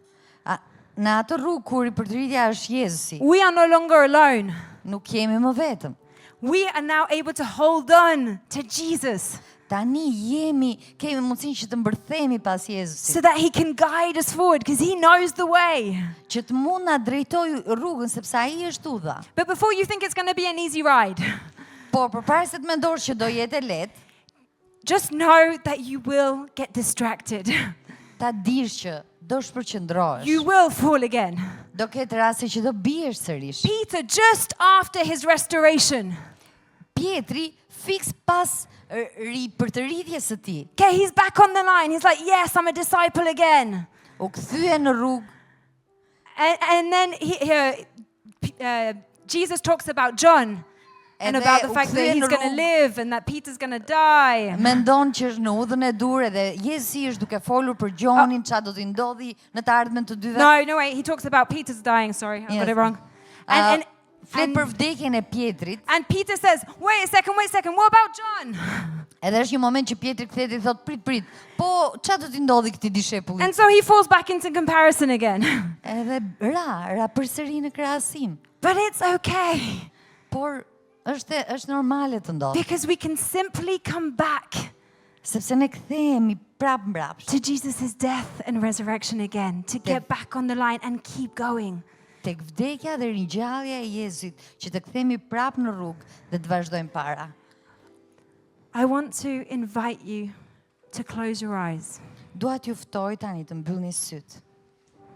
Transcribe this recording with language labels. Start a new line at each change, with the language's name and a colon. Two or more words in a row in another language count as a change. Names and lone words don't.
Albanian: në atë rrugë kur ripërtëritja është Jezusi,
English: we are no longer alone.
Albanian: nuk jemi më vetëm.
English: We are now able to hold on to Jesus
Albanian: Tani kemi mundësinë që të mbërthehemi pas Jezusit,
English: so that he can guide us forward because he knows the way.
Albanian: që të mund na drejtojë rrugën sepse ai është udha.
English: But before you think it's going to be an easy ride,
Albanian: Por përpara se të mendosh që do jetë e lehtë,
English: just know that you will get distracted.
Albanian: ta dish që do shpërqendrohesh.
English: You will fall again.
Albanian: Do ketë raste që do biesh sërish.
English: Peter, just after his restoration,
Albanian: Pietri fiks pas ripërtëritjes së tij,
English: okay, he's back on the line. He's like, yes, I'm a disciple again.
Albanian: u kthye në rrugë.
English: And then Jesus talks about John and
Albanian: Edhe
English: about the
Albanian: u
English: fact that
Albanian: kthye
English: he's
Albanian: në
English: going to
Albanian: rrugë.
English: live and that Peter's going to die.
Albanian: Mendon që është në udhën e dur edhe Jezusi është duke folur për Gjonin, çfarë do t'i ndodhi në të ardhmen të dyve.
English: No, wait. He talks about Peter's dying. Sorry, I Yes. got it wrong.
Albanian: Flet për vdekjen e Pietrit,
English: And Peter says, wait a second, what about John?
Albanian: edhe është një moment që Pietri kthehet I thot prit. Po çfarë do t'i ndodhi këtij dishepullit?
English: And so he falls back into comparison again.
Albanian: Edhe ra përsëri në krahasim.
English: But it's okay
Albanian: Por është normale të ndodhë,
English: because we can simply come back
Albanian: sepse ne kthehemi prapë mbrapsht
English: to Jesus' death and resurrection again, to get back on the line and keep going.
Albanian: tek vdekja dhe ringjallja e Jezusit, që të kthehemi prapë në rrugë dhe të vazhdojmë para.
English: I want to invite you to close your eyes.
Albanian: Dua t'ju ftoj tani të mbyllni syt.